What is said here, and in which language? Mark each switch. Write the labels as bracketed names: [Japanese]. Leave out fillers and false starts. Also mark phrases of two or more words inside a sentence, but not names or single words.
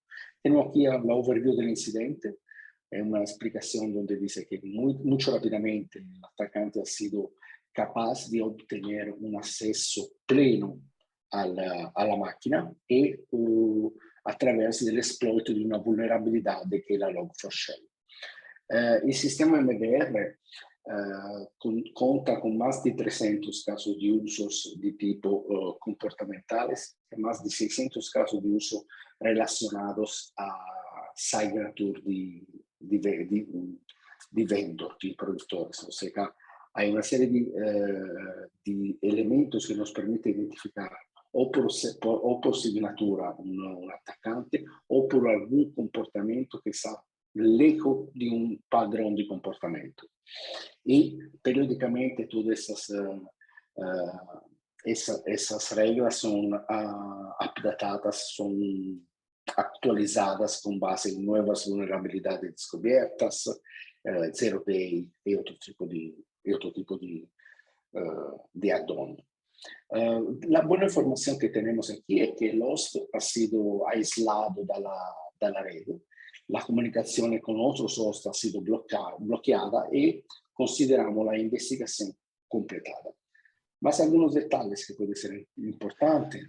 [Spanish] Tenemos aquí la overview del incidente, es una explicación donde dice que mucho rápidamente el atacante ha sido capaz de obtener un acceso pleno a la máquina y a través del exploit de una vulnerabilidad que es la Log4Shell. El sistema MDR cuenta con más de 300 casos de usos de tipo comportamentales, más de 600 casos de uso relacionados a signature di vendor, di productores. O sea, hay una serie de elementos que nos permiten identificar o por signatura un atacante o por algún comportamiento que está lejos de un padrón de comportamiento. Y periódicamente todas esas reglas son updatadas, son actualizadas con base en nuevas vulnerabilidades descubiertas, [English] Zero Day [Spanish] y otro tipo de add-on. La buena información que tenemos aquí es que el host ha sido aislado de la red, la comunicación con otros hosts ha sido bloqueada y consideramos la investigación completada. Más algunos detalles que pueden ser importantes.